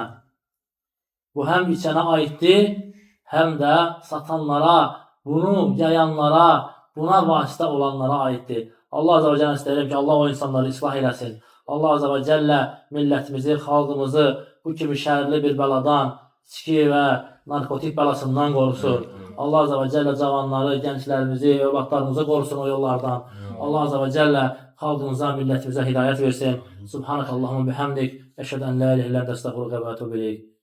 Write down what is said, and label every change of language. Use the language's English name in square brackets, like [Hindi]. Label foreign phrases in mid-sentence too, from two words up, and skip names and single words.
[Azerbaijani] Bu həm içənə aiddir, həm də satanlara, bunu yayanlara, buna vasitə olanlara aiddir. [Arabic] الله عز وجل [Azerbaijani] istəyirəm ki, Allah o insanları islah eləsin. [Arabic] الله عز وجل [Azerbaijani] millətimizi, xalqımızı bu kimi şərli bir bəladan, içki və narkotik bəlasından qorusun. [Arabic] الله عز وجل [Azerbaijani] cavanları, gənclərimizi, övladlarımızı qorusun o yollardan. [Arabic] الله عز وجل [Azerbaijani] xalqımıza, millətimizə hidayət versin. [Arabic] سبحانك اللهم بحمدك. أشهد أن لا إله إلا أنت أستغفرك وأتوب إليك.